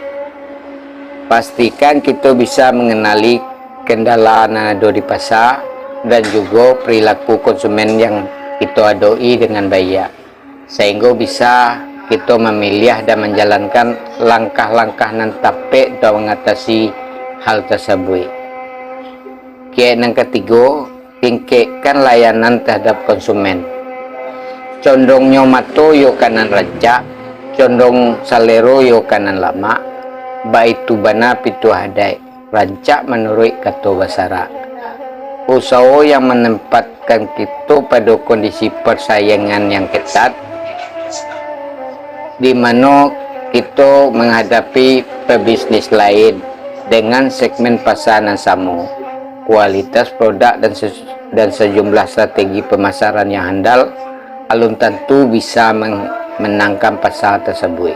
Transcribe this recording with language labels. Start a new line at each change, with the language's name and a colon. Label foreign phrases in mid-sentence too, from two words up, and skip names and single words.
Indonesian: Pastikan kita bisa mengenali kendala yang ada di pasar dan juga perilaku konsumen yang kita adoi dengan baik, sehingga bisa kita memilih dan menjalankan langkah-langkah nan tepat untuk mengatasi hal tersebut. Yang ketiga, tingkatkan layanan terhadap konsumen.
Minangkabau: Condongnya mato yo kanan rancak, condong salero yo kanan lama, baitu bana pitu hadai, rancak menurut kata basara.
Indonesian: Usaha yang menempatkan kita pada kondisi persaingan yang ketat, di mana kita menghadapi pebisnis lain dengan segmen pasar yang sama, kualitas produk dan sejumlah strategi pemasaran yang handal,
Minangkabau: alun tentu
Indonesian: bisa menangkan pasar tersebut.